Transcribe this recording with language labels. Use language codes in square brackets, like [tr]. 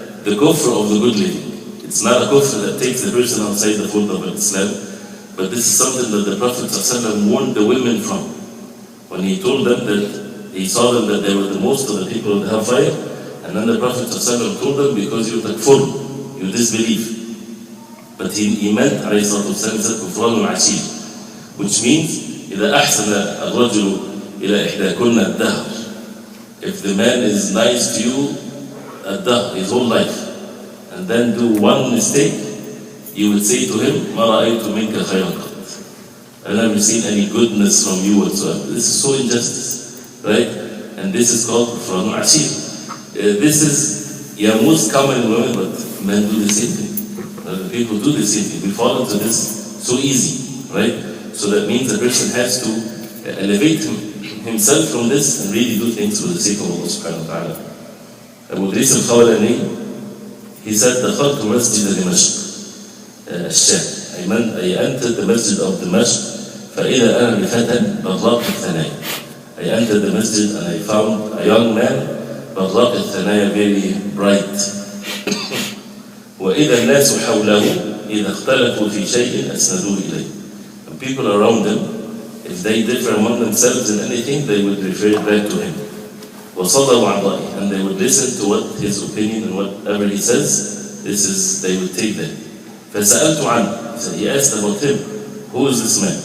[en] The kufr of the good living. It's not a kufr that takes the person outside the fold of Islam, but this is something that the Prophet ﷺ warned the women from. When he told them that, he saw them that they were the most of the people of the hellfire, and then the Prophet ﷺ told them, because you takfur, you disbelieve. But he meant, [ar] عليه الصلاة والسلام, said كفران العشير, [en] which means [ar] إذا أحسن الرجل إلى إحداكن الدهر. [en] If the man is nice to you الدهر, his whole life, and then do one mistake, you would say to him, [ar] ما رأيت منك خيرا قط. [en] I've never seen any goodness from you whatsoever. This is so injustice, right? And this is called [ar] كفران العشير. [en] This is most common in women, but men do the same thing. People do the same thing. We fall into this so easy, right? So that means the person has to elevate himself from this and really do things for the sake of Allah subhanahu wa ta'ala. Abu Idris al-Khawlani, he said, [ar] دخلت مسجد دمشق الشام. [en] I entered the masjid of Dimashq, [ar] فإذا أنا بفتى بطلاق الثنايا. [en] I entered the masjid and I found a young man, [ar] بطلاق الثنايا, [en] very bright. [ar] وإذا الناس حوله إذا اختلفوا في شيء أسندوه إليه. [en] And people around him, if they differ among themselves in anything, they would refer it back to him. [ar] وصدوا عن رأيه, [en] and they would listen to what his opinion and whatever he says, they would take that. [ar] فسألت عنه, [en] so he asked about him, who is this man?